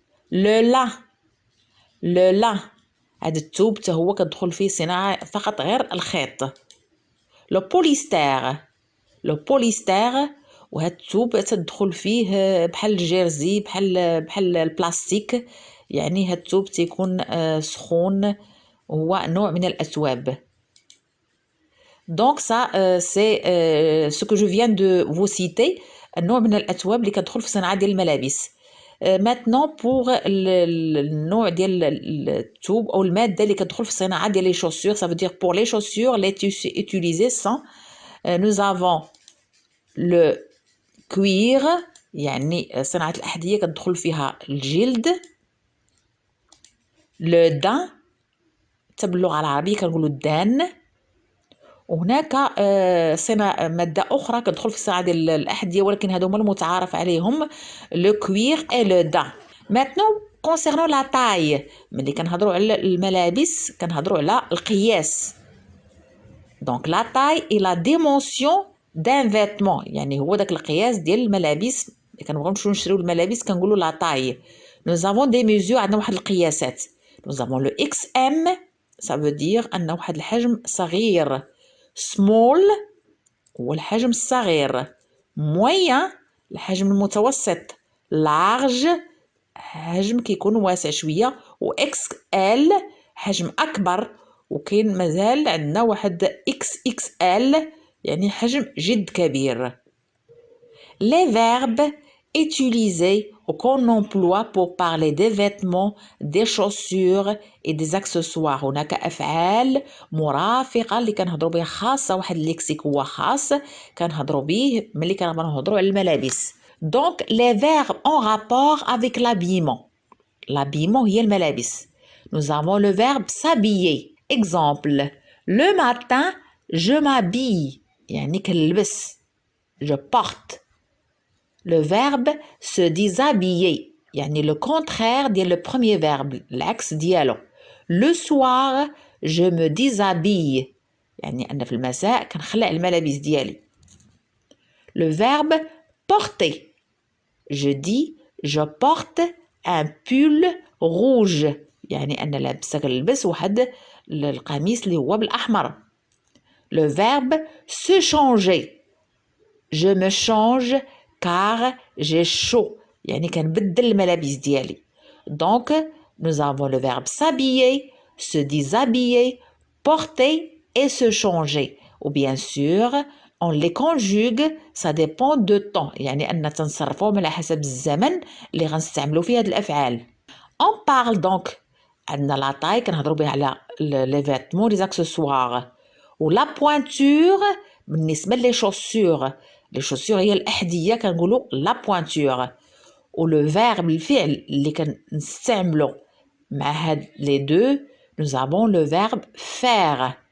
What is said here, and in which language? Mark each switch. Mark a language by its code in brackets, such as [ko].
[ar] لو لا هذا الثوب حتى هو كتدخل فيه صناعة فقط غير الخيط. لو بوليستير وهاد الثوب تدخل فيه بحال الجيرزي بحال البلاستيك يعني هاد الثوب تيكون سخون وهو نوع من الأثواب. [fr] Donc ça c'est ce que je viens de vous citer [ar] النوع من الأثواب اللي كتدخل في صناعة ديال الملابس. [fr] Maintenant pour [ar] النوع ديال الثوب أو المادة اللي كتدخل في الصناعة ديال [fr] les chaussures, ça veut dire pour les chaussures les tissus utilisés sont nous avons le cuir [ar] يعني صناعة الأحذية كتدخل فيها الجلد. لو دان حتى باللغة العربية كنقولوا الدان. وهناك مادة أخرى كتدخل في الصناعة ديال الأحذية ولكن هادو هما المتعارف عليهم لو كوير اي لو دان. [fr] Maintenant concernant la taille [ar] ملي كنهضروا على الملابس كنهضروا على القياس. [fr] Donc la taille et la dimension d'un vêtement [ar] يعني هو داك القياس ديال الملابس. كنبغيو نمشيو نشريو الملابس كنقولوا لا taille. [fr] Nous avons des mesures [ar] عندنا واحد القياسات. [fr] Nous avons le XM ça veut dire [ar] أن واحد الحجم صغير. small هو الحجم الصغير. moyen الحجم المتوسط. large حجم كيكون واسع شوية. و XL حجم أكبر. وكاين مازال عندنا واحد XXL يعني حجم جد كبير. [fr] Les verbes utilisés qu'on emploie pour parler des vêtements, des chaussures et des accessoires. [ar] هناك أفعال مرافقة اللي كنهضروا بها خاصة واحد الليكسيك هو خاص كنهضروا به ملي كنبغيو نهضروا على الملابس. [fr] Donc les verbes en rapport avec l'habillement. [ar] L'habillement هي الملابس. [fr] Nous avons le verbe s'habiller. Exemple, le matin je m'habille [ar] يعني كنلبس [fr] je porte. Le verbe se déshabiller يعني le contraire ديال le premier verbe [ar] العكس ديالو. [fr] Le soir je me déshabille [ar] يعني أنا في المساء كنخلع الملابس ديالي. [fr] Le verbe porter. Je dis je porte un pull rouge [ar] يعني أنا لابسة كنلبس واحد القميص اللي هو بالأحمر. [fr] Le verbe se changer. Je me change car j'ai chaud [ar] يعني كنبدل الملابس ديالي. [fr] Donc nous avons le verbe s'habiller, se déshabiller, porter et se changer. Ou bien sûr on les conjugue, ça dépend de temps [ar] يعني أننا تنصرفوهم على حسب الزمن اللي غنستعملوا فيه هاد الأفعال. [fr] On parle donc [ar] عندنا لا [fr] taille [ar] كنهضروا بها على [fr] les vêtements, les accessoires. [ar] و la pointure بالنسبة لي chaussures. [fr] les chaussures [ar] هي الأحذية كنقولوا [fr] la pointure. و le verbe [ar] الفعل اللي كنستعملو مع هاد [fr] les deux nous avons le verbe faire.